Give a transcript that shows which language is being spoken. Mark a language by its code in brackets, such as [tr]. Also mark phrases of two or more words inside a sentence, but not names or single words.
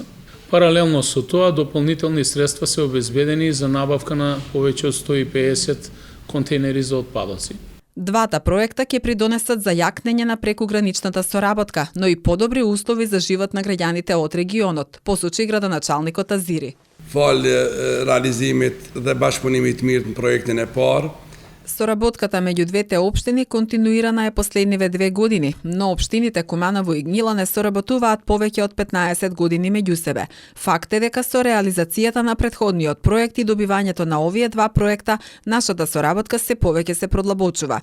[mk] Паралелно со тоа, дополнителни средства се обезбедени за набавка на повеќе од 150 контейнери за отпадоци. Двата проекта ќе придонесат за јакнење на прекограничната соработка, но и подобри услови за живот на граѓаните од регионот, посочи градоначалникот Азири. [sq] Realizimit dhe bashkëpunimit mirë në projektin e parë. [mk] Соработката меѓу двете општини континуирана е последниве 2 години, но општините Куманово и Гнилане соработуваат повеќе од 15 години меѓу себе. Факт е дека со реализацијата на претходниот проект и добивањето на овие два проекта, нашата соработка се повеќе се продлабочува.